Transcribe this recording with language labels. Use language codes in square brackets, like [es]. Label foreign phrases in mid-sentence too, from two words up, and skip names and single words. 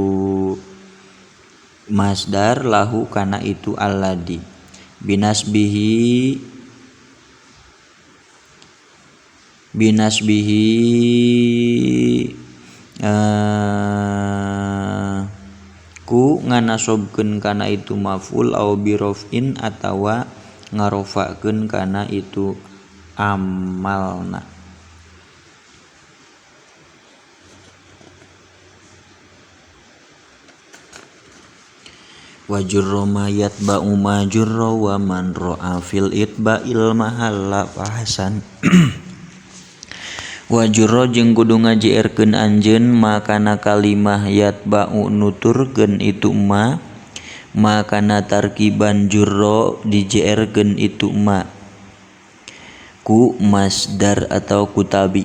[ar] مصدر له [su] kana itu [ar] الذي بنصبه [su] ku nganasobkeun kana itu [ar] مفعول أو برفع [su] atawa ngarofakeun kana itu amalna. [ar] وجر ما يتبع ما جر ومن راعى في الإتباع المحل فحسن. وجر [su] jeung kudu ngajieerkeun anjeun makana kalimah yatba'u nuturkeun itu ma makana [ar] تركيبا جر [su] dijieerkeun itu ma ku masdar atau ku tabi.